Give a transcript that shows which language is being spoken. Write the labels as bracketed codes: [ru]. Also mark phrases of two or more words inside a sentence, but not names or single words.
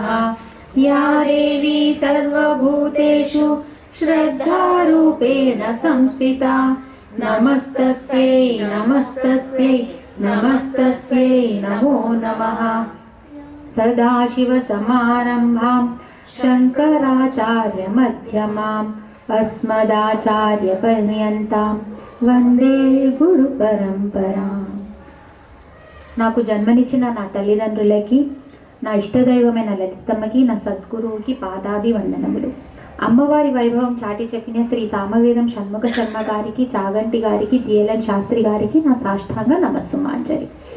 [sa] या देवी सर्वभूतेषु श्रद्धारूपेण संस्थिता नमस्तस्यै नमस्तस्यै नमस्तस्यै नमो नमः। सदाशिवसमारम्भां शङ्कराचार्यमध्यमाम् अस्मदाचार्यपर्यन्तां వందే గురు పరంపరా. [te] నాకు జన్మనిచ్చిన నా తల్లిదండ్రులకి, నా ఇష్టదైవమైన లలితమ్మకి, నా సద్గురువుకి పాదాది వందనములు. అమ్మవారి వైభవం చాటి చెప్పిన శ్రీ సామవేదం షణ్ముఖ శర్మ గారికి, చాగంటి గారికి, జిఎల్ఎన్ శాస్త్రి గారికి నా సాష్టాంగ నమస్సుమాంజలి.